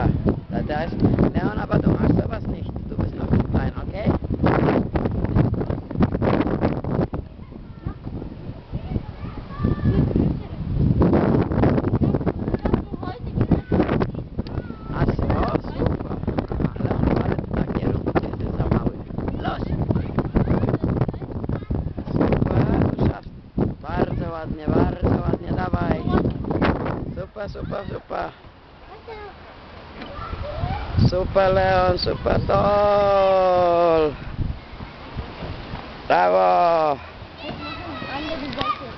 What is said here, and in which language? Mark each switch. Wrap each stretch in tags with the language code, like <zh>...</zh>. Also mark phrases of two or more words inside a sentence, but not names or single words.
<de>Da ist, Leon, aber du machst sowas nicht. Du bist noch zu klein, okay? Ach so, super. Leon,</de> <pl>ale ty tak nie rób, gdzie ty za mały.</pl> <de>Los. Super, du schaffst.</de> <pl>Bardzo ładnie, dawaj. Super, super, super.</pl> <de>Super, Leon, super, toll.</de> <pl>Brawo.</pl> <de>Andere Seite.</de>